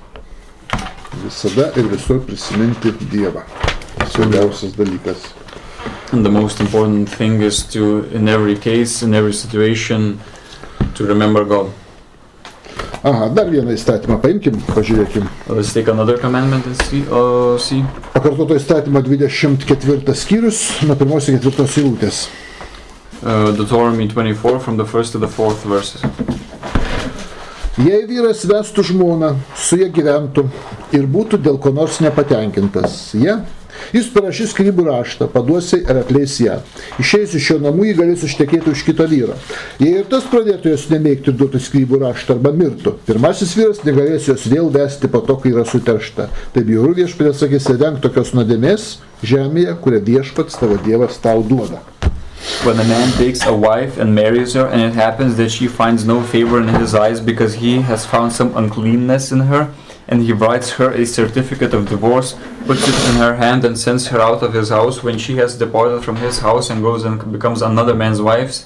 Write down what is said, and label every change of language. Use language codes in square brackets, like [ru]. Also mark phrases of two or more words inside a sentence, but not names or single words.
[lt] Visada ir visur prisiminti Dievą. Svarbiausias dalykas. [en] And the most important thing is to, in every case, in every situation, to remember God. [lt] Aha, dar vieną įstatymą paimkim, pažiūrėkim. [en] Let's take another commandment and see. [lt] Pakartoto įstatymo 24 skyrius, nuo 1 iki 4 eilutės. [en] Deuteronomy 24 from the 1st to the 4th verses. [lt] Jei vyras vestų žmoną, su ja gyventų ir būtų dėl ko nors nepatenkintas, jis parašys skyrybų raštą, paduos ir atleis ją. Išeis iš jo namų, jį galės ištekėti už kito vyro. Jei ir tas pradėtų jos nemėgti ir duotų skyrybų raštą arba mirtų, pirmasis vyras negalės jos vėl vesti po to, kai yra suteršta. Taip bjauru viešpatės sakys, venk tokios nuodėmės žemėje, kurią viešpats tavo Dievas tau duoda. [en] When a man takes a wife and marries her, and it happens that she finds no favor in his eyes because he has found some uncleanness in her, and he writes her a certificate of divorce, puts it in her hand and sends her out of his house when she has departed from his house and goes and becomes another man's wife.